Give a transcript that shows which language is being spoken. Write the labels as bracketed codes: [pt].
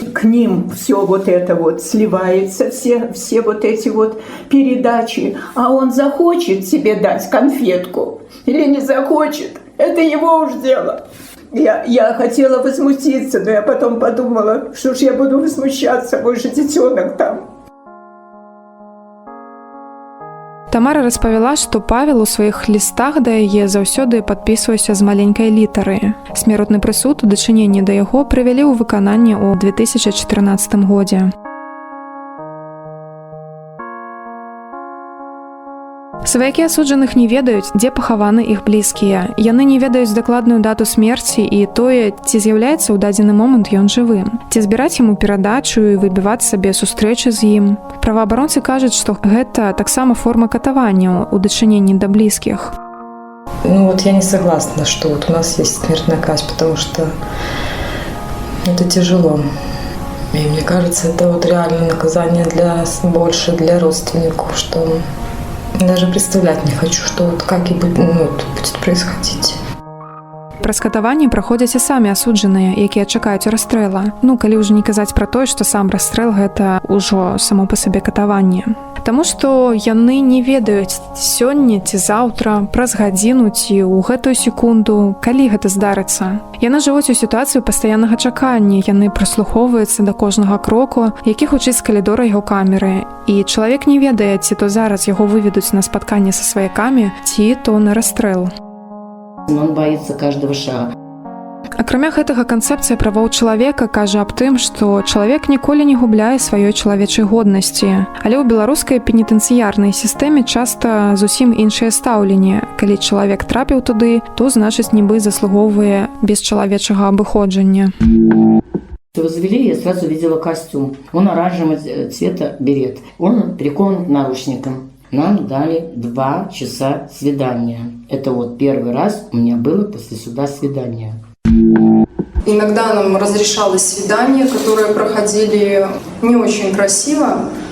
[ru] К ним все вот это вот сливается, все вот эти вот передачи. А он захочет себе дать конфетку или не захочет, это его уж дело. Я хотела возмутиться, но я потом подумала, что ж я буду возмущаться, мой же детенок там. [be] Тамара распавяла, што Павел у сваіх лістах да яе заўсёды падпісваўся з маленькай літары. Смяротны прысуд у дачыненні да яго прывялі ў выкананне ў 2014 годзе. Сваякі асуджаных не ведаюць, дзе пахаваны іх блізкія. Яны не ведаюць дакладную дату смерці і тое, ці з'яўляецца ў дадзены момант ён жывым. Ці збіраць яму перадачу і выбіваць сабе сустрэчы з ім. Праваабаронцы кажуць, што гэта таксама форма катавання ў дачыненні да блізкіх. [ru] Ну вот я не согласна, что вот у нас есть смертная казнь, потому что это тяжело. И мне кажется, это вот реально наказание больше для родственников, что даже представлять не хочу, что вот как и будет происходить. [be] Праз катаванні праходзяць і самі асуджаныя, якія чакаюць расстрэла. Ну, калі ўжо не казаць пра тое, што сам расстрэл гэта ўжо само па сабе катаванне. Таму што яны не ведаюць сёння ці заўтра, праз гадзіну ці ў гэтую секунду, калі гэта здарыцца. Яны жывуць у сітуацыю пастаяннага чакання, яны прыслухоўваюцца да кожнага кроку, які гучыць з калідора яго камеры. І чалавек не ведае, ці то зараз яго выведуць на спатканне са сваякамі, ці то на расстрэл. [ru] Он боится каждого шага. [be] Акрамя гэтага, канцэпцыя правоў чалавека кажа аб тым, што чалавек ніколі не губляе сваёй чалавечай годнасці. Але ў беларускай пенітэнцыярнай сістэме часта зусім іншае стаўленне. Калі чалавек трапіў туды, то, значыць, нібы заслугоўвае бесчалавечага абыходжання. [ru] Его завели, я сразу видела костюм. Он оранжевого цвета берет. Он прикован к наручникам. Нам дали 2 часа свидания. Это вот первый раз у меня было после суда свидание. Иногда нам разрешалось свидания, которые проходили не очень красиво.